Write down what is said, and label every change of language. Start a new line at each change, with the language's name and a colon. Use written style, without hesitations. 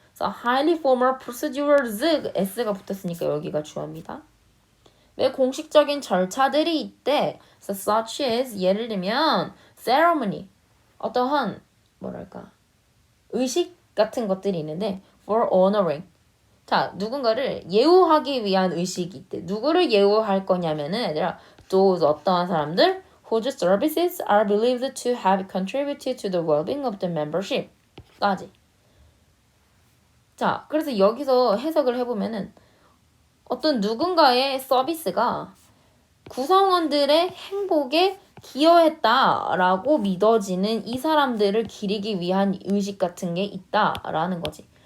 Korean: 그래서
English: highly formal procedures,
Korean: s가 붙었으니까 여기가 주어입니다. 매우 공식적인 절차들이 있대. 그래서 such as, 예를 들면 ceremony, 어떠한 의식 같은 것들이 있는데
English: for honoring,
Korean: 자, 누군가를 예우하기 위한 의식이 있대. 누구를 예우할 거냐면은 얘들아,
English: those
Korean: 어떠한 사람들
English: whose services are believed to have contributed to the well-being of the membership
Korean: 까지. 자, 그래서 여기서 해석을 해보면은 어떤 누군가의 서비스가 구성원들의 행복에 기여했다라고 믿어지는 이 사람들을 기리기 위한 의식 같은 게 있다라는 거지.